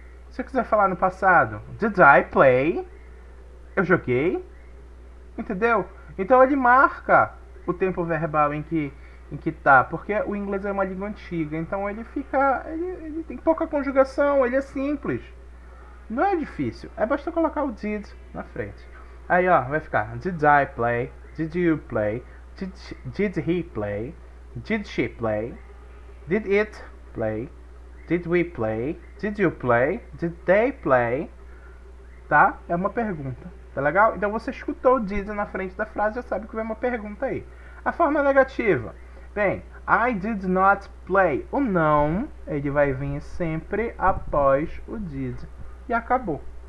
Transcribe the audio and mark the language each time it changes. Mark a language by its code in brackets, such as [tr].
[pt] Se eu quiser falar no passado, [en] did I play, [pt] eu joguei, entendeu? Então ele marca o tempo verbal em que tá, porque o inglês é uma língua antiga, então ele tem pouca conjugação, ele é simples. Não é difícil, é basta colocar o did na frente. Aí ó, vai ficar [en] did I play, did you play, did he play, did she play, did it play, did we play, did you play, did they play, tá? [pt] É uma pergunta, tá legal? Então você escutou o did na frente da frase, já sabe que vem uma pergunta aí. A forma negativa, bem, [en] I did not play. [pt] O não, ele vai vir sempre após o did. E acabou.